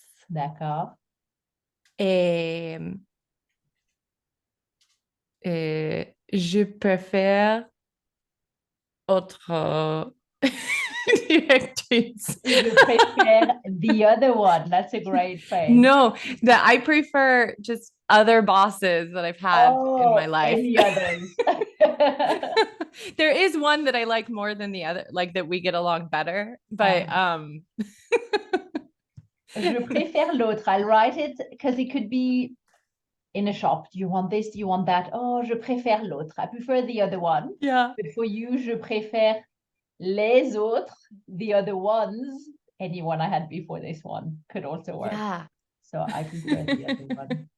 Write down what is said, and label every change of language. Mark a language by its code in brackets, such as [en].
[fr] D'accord. et je préfère autre directrice. Je préfère [en] the other one. That's a great phrase. No, that I prefer just other bosses that I've had in my Oh, life. any others. There is one that I like more than the other, like that we get along better. But [fr] Ah, je préfère l'autre. [en] I'll write it because it could be in a shop. Do you want this? Do you want that? [fr] Oh, je préfère l'autre. [en] I prefer the other one. Yeah. But for you, [fr] je préfère les autres, [en] the other ones. Anyone I had before this one could also work. Yeah. So I prefer the other one.